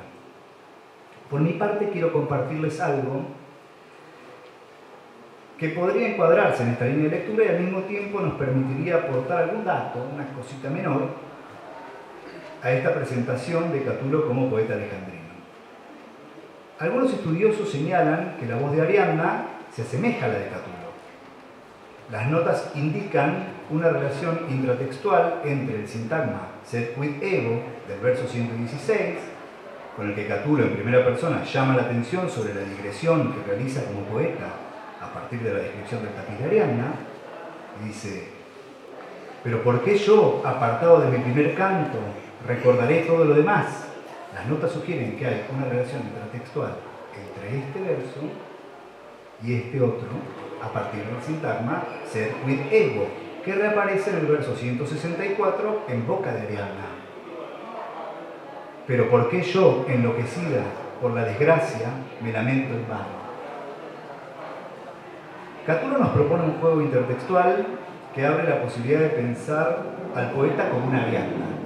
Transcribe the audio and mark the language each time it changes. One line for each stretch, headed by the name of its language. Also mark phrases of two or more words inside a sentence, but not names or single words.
Spanish: Por mi parte quiero compartirles algo que podría encuadrarse en esta línea de lectura y al mismo tiempo nos permitiría aportar algún dato, una cosita menor, a esta presentación de Catulo como poeta alejandrino. Algunos estudiosos señalan que la voz de Ariadna se asemeja a la de Catulo. Las notas indican una relación intratextual entre el sintagma
Latin: sed quid ego
Spanish: del verso 116, con el que Catulo en primera persona llama la atención sobre la digresión que realiza como poeta a partir de la descripción del tapiz de Ariadna, y dice: pero ¿por qué yo, apartado de mi primer canto, recordaré todo lo demás? Las notas sugieren que hay una relación intratextual entre este verso y este otro, a partir del sintagma
Latin: sed quid ego,
Spanish: que reaparece en el verso 164 en boca de Ariadna. Pero ¿por qué yo, enloquecida por la desgracia, me lamento en vano? Catulo nos propone un juego intertextual que abre la posibilidad de pensar al poeta como una Ariadna.